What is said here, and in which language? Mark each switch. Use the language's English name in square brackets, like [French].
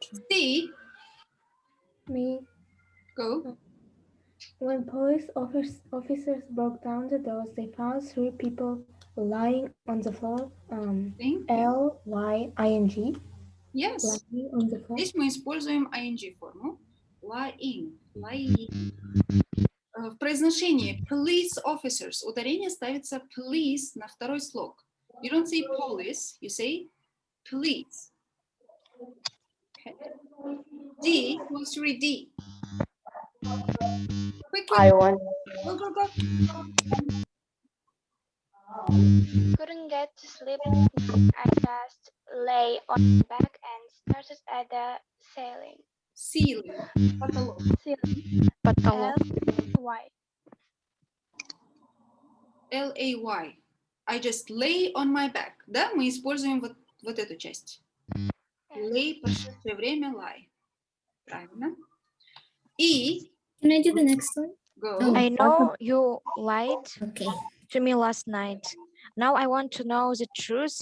[English] C. Me. Go. When police officers broke down the doors, they found 3 people lying on the floor. L-Y-I-N-G. Yes. Lying on the floor. [Russian] Здесь мы используем ing форму. [English] Lying. [Russian] В произношении police officers ударение ставится police на второй слог. [English] You don't say police, you say police. Okay. D, who wants to read D? Quick. I want. Go. Couldn't get to sleep. I just lay on my back and started at the ceiling. [Russian] Потолок. [English] L-Y. L-A-Y. I just lay on my back. [Russian] Да, мы используем вот эту часть. Lay, прошедшее время, lie. Правильно. И... [English] Can I do the next one? Go. I know you lied Okay. to me last night. Now I want to know the truth.